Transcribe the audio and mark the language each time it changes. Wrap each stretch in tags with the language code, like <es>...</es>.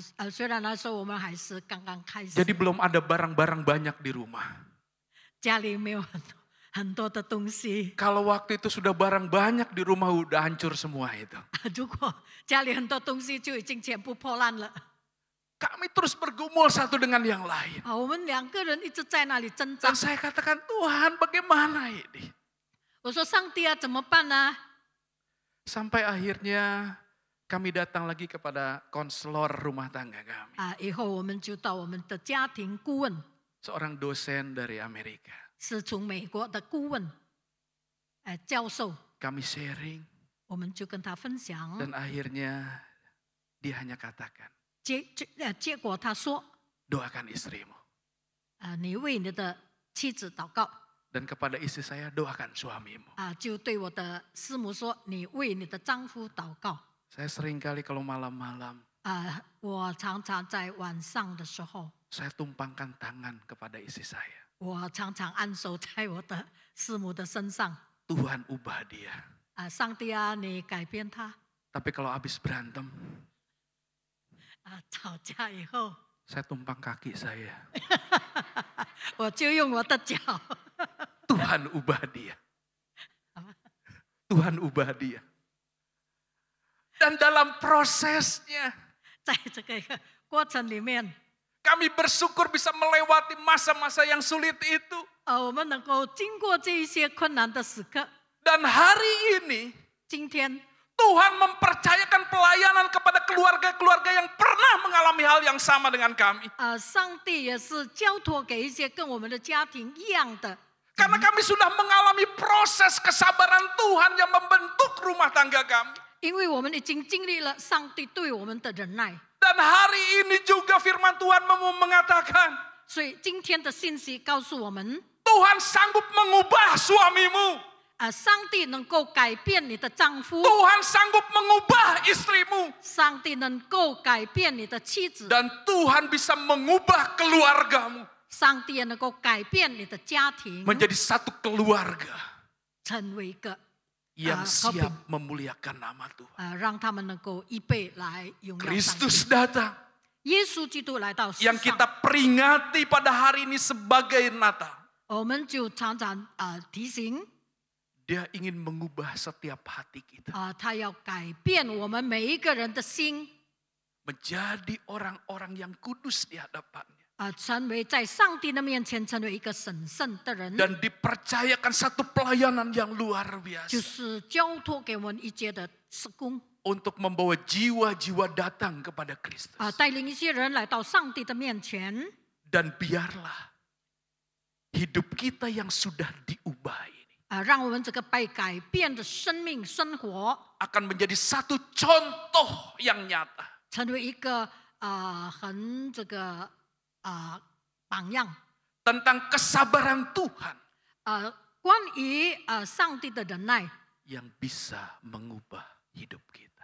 <zh>虽然那时候我们还是刚刚开始，</zh> <id>Jadi belum ada barang-barang banyak di rumah.</id> <zh>家里没有很多的东西。</zh> <id>Kalau waktu itu sudah barang banyak di rumah udah hancur semua itu.</id> <zh>如果家里很多东西就已经全部破烂了。</zh> <id>Kami terus bergumul satu dengan yang lain.</id> <zh>我们2个人一直在那里挣扎。</zh> <id>Dan saya katakan, Tuhan bagaimana ini?</id> <zh>我说上帝啊，怎么办呢？</zh> <id>Sampai akhirnya kami datang lagi kepada konselor rumah tangga kami.</id> <zh>以后我们就到我们的家庭顾问，</zh> <id>Seorang dosen dari Amerika.</id> <zh>是从美国的顾问，教授。</zh> <id>Kami sharing.</id> <zh>我们就跟他分享。</zh> <id>Dan akhirnya dia hanya katakan,</id> <zh>结果他说，</zh> <id>doakan istrimu.</id> <zh>你为你的妻子祷告。</zh> <id>Dan kepada istri saya, doakan suamimu.</id> <zh>就对我的师母说，你为你的丈夫祷告。</zh> <id>Saya sering kali kalau malam-malam,</id> <zh>我常常在晚上的时候，</zh> <id>saya tumpangkan tangan kepada istri saya.</id> <zh>我常常按手在我的师母的身上。</zh> <id>Tuhan ubah dia.</id> <zh>上帝啊，你改变他。</zh> <id>Tapi kalau habis berantem,</id> <zh>吵架以后，</zh> <id>saya tumpang kaki saya.</id> <zh>我就用我的脚。</zh> <id>Tuhan ubah dia. Tuhan ubah dia. Dan dalam prosesnya,</id> <zh>在这个过程里面，</zh> <id>kami bersyukur bisa melewati masa-masa yang sulit itu.</id> <zh>我们能够经过这一些困难的时刻。</zh> <id>Dan hari ini,</id> <zh>今天</zh> <id>Tuhan mempercayakan pelayanan kepada keluarga-keluarga yang pernah mengalami hal yang sama dengan kami.</id> <zh>上帝也是交托给一些跟我们的家庭一样的。</zh> <id>Karena kami sudah mengalami proses kesabaran Tuhan yang membentuk rumah tangga kami.</id> <zh>因为我们已经经历了上帝对我们的忍耐。</zh> <id>Dan hari ini juga firman Tuhan mengatakan,</id> <zh>所以今天的信息告诉我们，</zh> <id>Tuhan sanggup mengubah suamimu.</id> <zh>上帝能够改变你的丈夫，</zh> <id>Tuhan sanggup mengubah istrimu.</id> <zh>上帝能够改变你的妻子，</zh> <id>Dan Tuhan bisa mengubah keluargamu.</id> <zh>上帝也能够改变你的家庭，</zh> <id>Menjadi satu keluarga</id> <zh>成为一个</zh> <id>yang siap memuliakan nama Tuhan.</id> <zh>让他们能够一备来荣耀上帝。</zh> <id>Kristus datang.</id> <zh>耶稣基督来到世</zh> <id>Yang</id> <zh>上，</zh> <id>kita peringati pada hari ini sebagai Natal.</id> <zh>我们就常常提醒，</zh> <id>Dia ingin mengubah setiap hati kita.</id> <zh>他要改变我们每一个人的心，</zh> <id>Menjadi orang-orang yang kudus di hadapannya.</id> <zh>成为在上帝的面前成为一个神圣的人，</zh> <id>Dan dipercayakan satu pelayanan yang luar</id> <zh>就</zh> <id>biasa.</id> <zh>是交托给我们一切的施工，</zh> <id>Untuk membawa jiwa-jiwa datang kepada Kristus.</id> <zh>带领一些人来到上帝的面前，</zh> <id>Dan biarlah hidup kita yang sudah diubah ini</id> <zh>让我们这个被改变的生命生活，</zh> <id>akan menjadi satu contoh yang nyata.</id> <zh>成为一个很这个榜样，</zh> <id>Tentang kesabaran Tuhan</id> <zh>关于上帝的忍耐，</zh> <id>yang bisa mengubah hidup kita.</id>